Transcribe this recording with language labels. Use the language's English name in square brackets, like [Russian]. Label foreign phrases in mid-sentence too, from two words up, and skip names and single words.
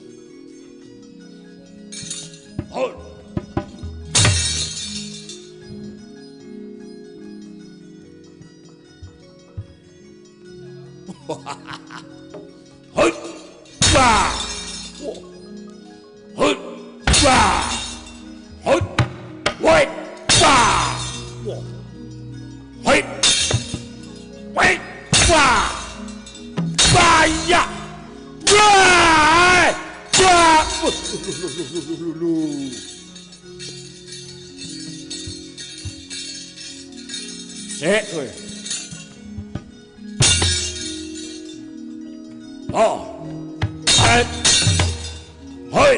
[English] hol hol wah Hut, wah, hut, wait, wah, wait, wait, [Javanese] wah, bahaya, wah, wah, kowe. Oh, hut, hut.